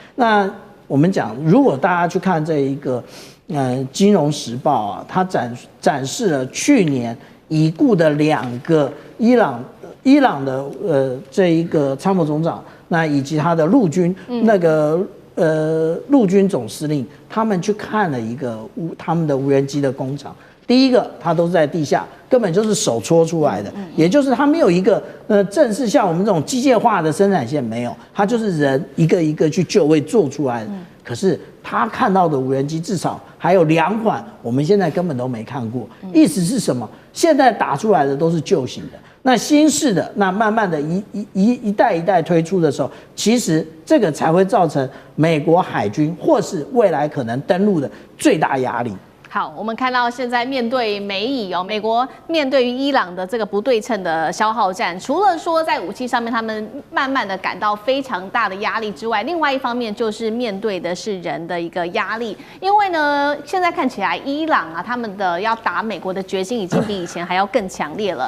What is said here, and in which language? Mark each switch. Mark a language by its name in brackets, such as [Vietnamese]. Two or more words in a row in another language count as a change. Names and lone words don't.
[Chinese] 那我們講，如果大家去看這一個金融時報啊，它展示了去年已故的2個伊朗的這一個參謀總長，那以及他的陸軍陸軍總司令，他們去看了他們的無人機的工廠。第一個，它都是在地下，根本就是手搓出來的，也就是它没有一個正式像我們這種機械化的生產線，沒有，它就是人一個一個去就位做出來的。可是他看到的無人機至少還有2款，我們現在根本都沒看過。意思是什麼？現在打出來的都是舊型的，那新式的，那慢慢的一代一代推出的時候，其實這個才會造成美國海軍或是未來可能登陸的最大壓力。好，我們看到現在面對美以美國面對於伊朗的這個不對稱的消耗戰，除了說在武器上面他們慢慢的感到非常大的壓力之外，另外一方面就是面對的是人的一個壓力，因為呢，現在看起來伊朗啊，他們的要打美國的決心已經比以前還要更強烈了。